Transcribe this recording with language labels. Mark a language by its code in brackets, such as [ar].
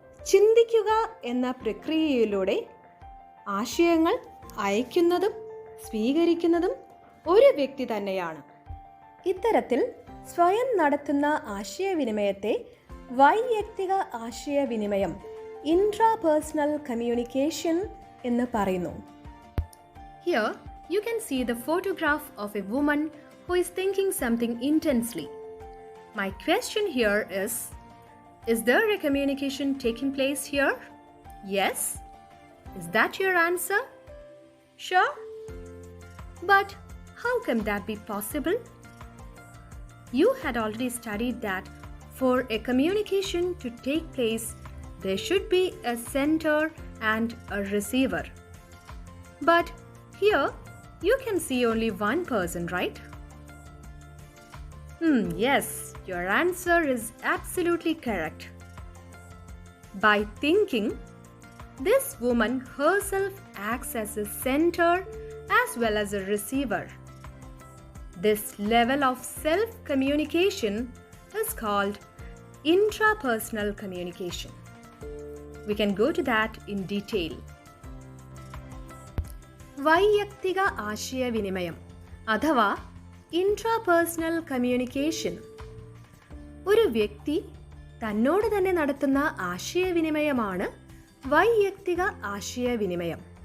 [ml] ചിന്തിക്കുക എന്ന പ്രക്രിയയിലൂടെ ആശയങ്ങൾ അയക്കുന്നതും സ്വീകരിക്കുന്നതും ഒരു വ്യക്തി തന്നെയാണ്. ഇത്തരത്തിൽ സ്വയം നടത്തുന്ന ആശയവിനിമയത്തെ വൈയക്തിക ആശയവിനിമയം, ഇൻട്രാപേഴ്സണൽ കമ്മ്യൂണിക്കേഷൻ എന്ന് പറയുന്നു. [en] Here you can see the photograph of a woman who is thinking something intensely. My question here is there a communication taking place here? Yes? Is that your answer? Sure? But how can that be possible? You had already studied that for a communication to take place, there should be a sender and a receiver. But here you can see only one person, right? Yes, your answer is absolutely correct. By thinking, this woman herself acts as a sender as well as a receiver. This level of self-communication is called intrapersonal communication. We can go to that in detail. [ml] വൈയക്തിക ആശയവിനിമയം അഥവാ intrapersonal communication ഒരു വ്യക്തി തന്നോട് തന്നെ നടത്തുന്ന ആശയവിനിമയമാണ് വൈയക്തിക ആശയവിനിമയം.